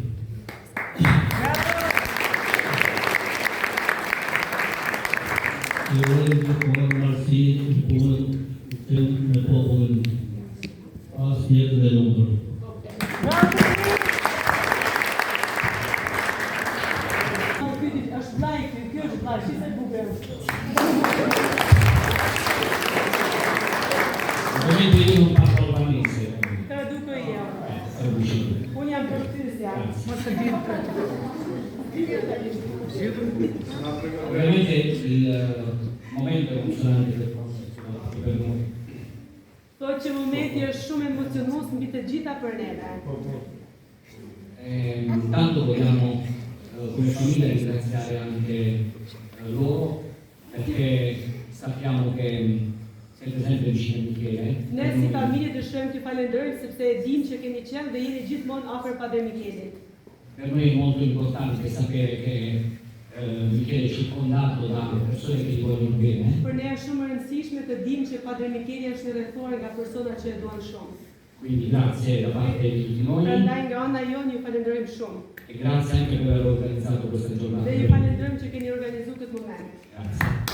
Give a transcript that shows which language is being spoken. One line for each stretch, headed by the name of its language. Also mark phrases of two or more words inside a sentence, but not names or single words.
Albanian: Ju urojmë gjithmonë marrësi, punën me popullin pas jetën e lumtur. Është vllai, kjo është vllai, si se bukur.
Italian: Ovviamente io non parlo albanese. Traduco io. Traduci.
Albanian: Unë jam përkthyesja. Mos e di.
Italian: Ovviamente il momento è emozionante per noi.
Albanian: Thotë që momenti është shumë emocionues mbi të gjitha për neve.
Italian: Intanto vogliamo come famiglia ringraziare anche loro perché sappiamo che siete sempre vicini a Michele.
Albanian: Ne si familje dëshirojmë t'ju falenderojmë sepse e dimë që keni qenë dhe jeni gjithmonë afër Padre Michelit.
Italian: Per noi è molto importante sapere che Michele è circondato da persone che gli vogliono bene.
Albanian: Për ne është shumë e rëndësishme të dimë që Padre Micheli është i rrethuar nga persona që e duan shumë.
Italian: Quindi grazie da parte di tutti noi
Albanian: Prandaj nga ana jonë ju falenderojmë shumë.
Italian: e grazie anche per aver organizzato questa giornata.
Albanian: Dhe ju falenderojmë që keni organizuar këtë moment.
Italian: Grazie.